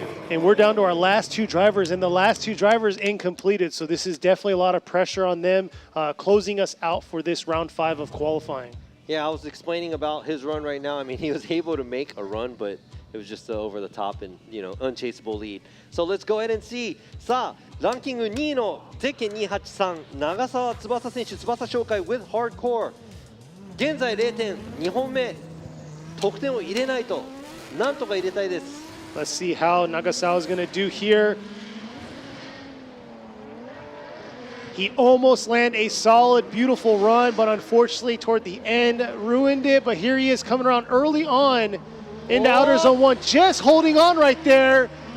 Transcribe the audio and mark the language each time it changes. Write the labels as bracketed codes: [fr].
[en] And we're down to our last two drivers, and the last two drivers incompleted. So this is definitely a lot of pressure on them, closing us out for this round 5 of qualifying. Yeah, I was explaining about his run right now. I mean, he was able to make a run, but it was just over the top and, unchaseable lead. So let's go ahead and see. [ja] さあ、ランキング2位のゼッケン283、長澤翼選手、翼紹介 with hardcore。現在0点、2本目、得点を入れないと、なんとか入れたいです。 [en] Let's see how Nagasawa is going to do here. He almost landed a solid, beautiful run, but unfortunately toward the end ruined it. But here he is coming around early on into outer zone 1, just holding on right there.